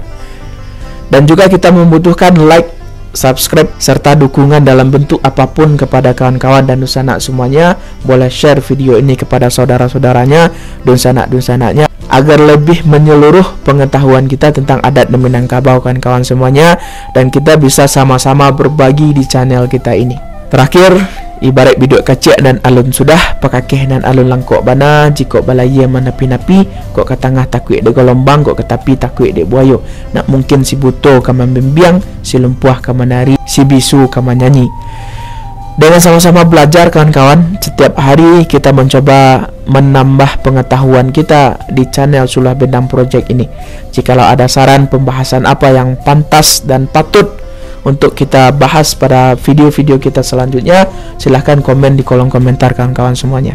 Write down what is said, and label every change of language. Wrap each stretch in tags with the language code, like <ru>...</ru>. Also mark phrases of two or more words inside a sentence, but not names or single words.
<id>Dan juga kita membutuhkan like, subscribe, serta dukungan dalam bentuk apapun kepada kawan-kawan dan sanak semuanya. Boleh share video ini kepada saudara-saudaranya, sanak-sanaknya, agar lebih menyeluruh pengetahuan kita tentang adat Minangkabau kawan-kawan semuanya, dan kita bisa sama-sama berbagi di channel kita ini. Terakhir,</id> <min>ibarat biduk kacik dan alun sudah, pakakeh dan alun langkok bana, jikok balaya manapi-napi, kok ke tengah takut de gelombang, kok ke tepi takut de buayo. Nak mungkin si buto kaman membiang, si lumpuh kaman nari, si bisu kaman nyanyi.</min> <id>Dengan sama-sama belajar kawan-kawan, setiap hari kita mencoba menambah pengetahuan kita di channel Sulah Bendang Project ini. Jikalau ada saran pembahasan apa yang pantas dan patut untuk kita bahas pada video-video kita selanjutnya, silahkan komen di kolom komentar kawan-kawan semuanya.</id>